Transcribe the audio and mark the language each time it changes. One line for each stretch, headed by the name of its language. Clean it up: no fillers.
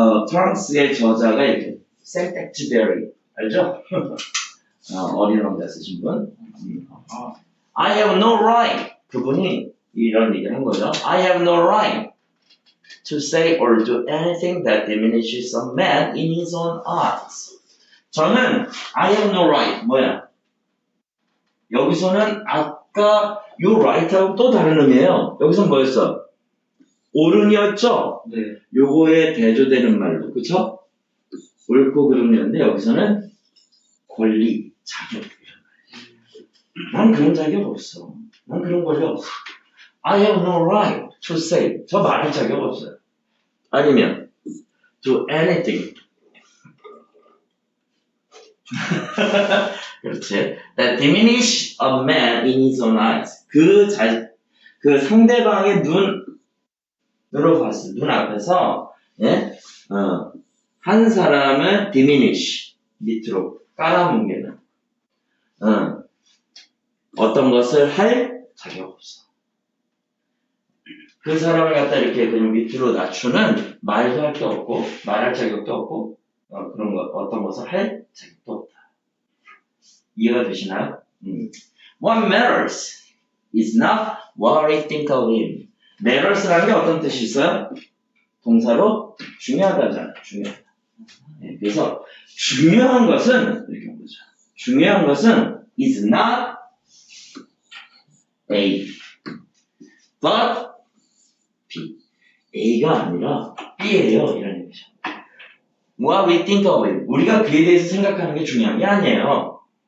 Korean: 프랑스의 저자가 이렇게 생텍쥐베리 알죠? 어린 왕자 쓰신 분.
English: I have no right.
Korean: 그분이 이런 얘기를 한 거죠.
English: I have no right to say or do anything that diminishes a man in his own eyes.
Korean: 저는
English: I have no right.
Korean: 뭐야? 여기서는 아까 요 right하고 또 다른 의미예요. 여기서는 뭐였어? 옳은이었죠? 네. 요거에 대조되는 말로, 그쵸? 옳고 그름이었는데 여기서는 권리, 자격. 난 그런 자격 없어. 난 그런 권리 없어.
English: I have no right to say.
Korean: 저 말할 자격 없어요. 아니면 do anything. 그렇지.
English: That diminish a man in his own eyes.
Korean: 그 상대방의 눈으로 봤을 눈 앞에서 예? 한 사람을 diminish 밑으로 깔아뭉개는 어떤 것을 할 자격 없어. 그 사람을 갖다 이렇게 그냥 밑으로 낮추는 말도 할 게 없고, 말할 자격도 없고, 그런 거, 어떤 것을 할 자격도 없다. 이해가 되시나요?
English: What matters is not what I think of him.
Korean: matters라는 게 어떤 뜻이 있어요? 동사로 중요하다잖아요. 중요하다. 네, 그래서 중요한 것은 이렇게 보자. 중요한 것은 is not A, but B. A가 아니라 B예요. 이런 얘기죠.
English: What we think of it.
Korean: 우리가 그에 대해서 생각하는 게 중요한 게 아니에요.